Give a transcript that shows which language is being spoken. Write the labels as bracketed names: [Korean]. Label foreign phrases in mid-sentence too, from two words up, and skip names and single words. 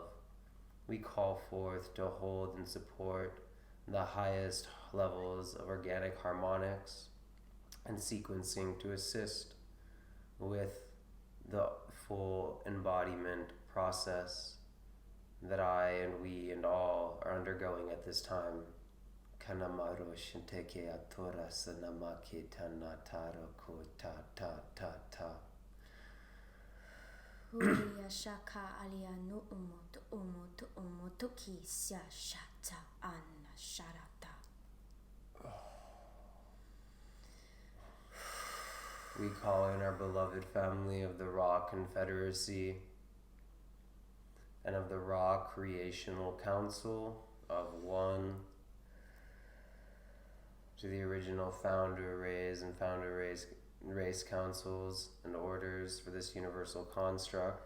[English] We call forth to hold and support the highest levels of organic harmonics and sequencing to assist with the full embodiment process that I and we and all are undergoing at this time. Kanamaro shinteke atora sanamaki tanataro ko ta ta ta ta. Uria shaka alia no umoto ki sha shata anna sharata. We call in our beloved family of the Ra Confederacy and of the Ra Creational Council of One, to the original founder rays and founder race councils and orders for this universal construct.